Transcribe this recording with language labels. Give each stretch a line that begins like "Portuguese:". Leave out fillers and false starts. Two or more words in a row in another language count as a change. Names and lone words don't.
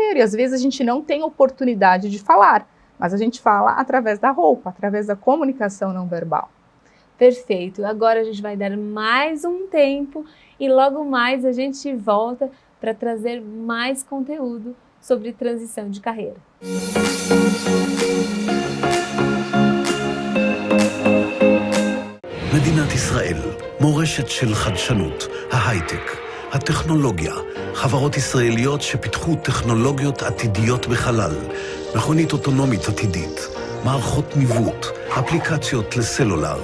Portuguese: E às vezes a gente não tem oportunidade de falar, mas a gente fala através da roupa, através da comunicação não verbal. Perfeito. Agora a gente vai dar mais um tempo e logo mais a gente volta para trazer mais conteúdo sobre transição de carreira.
Hebrew: מדינת ישראל, מורשת של חדשנות, ההייטק, הטכנולוגיה, חברות ישראליות שפיתחו טכנולוגיות עתידיות בחלל, מכונית אוטונומית עתידית, מערכות ניווט, אפליקציות לסלולר.